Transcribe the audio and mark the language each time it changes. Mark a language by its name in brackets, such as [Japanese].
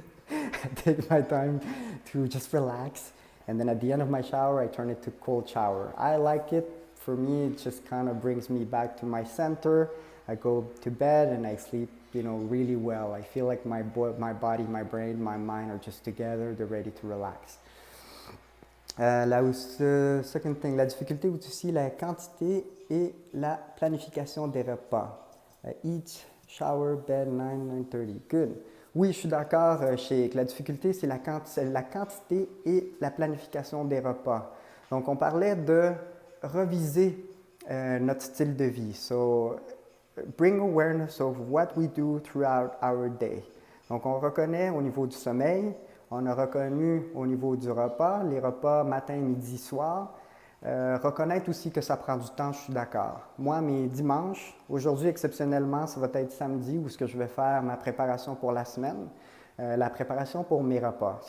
[English] I take my time to just relax. And then at the end of my shower, I turn it to cold shower. I like it. For me, it just kind of brings me back to my center. I go to bed and I sleep really well. I feel like my body, my brain, my mind are just together. They're ready to relax. Second thing, [French] la difficulté aussi la quantité et la planification des repas. Eat [English] Shower, bed, 9, 9:30. Good. [French] Oui, je suis d'accord, Sheikh. La difficulté, c'est la quantité et la planification des repas. Donc, on parlait de reviser notre style de vie. [English] So, bring awareness of what we do throughout our day. [French] Donc, on reconnaît au niveau du sommeil, on a reconnu au niveau du repas, les repas matin, midi, soir. Reconnaître aussi que ça prend du temps, je suis d'accord. Moi, mes dimanches, aujourd'hui exceptionnellement, ça va être samedi où ce que je vais faire ma préparation pour la semaine, la préparation pour mes repas.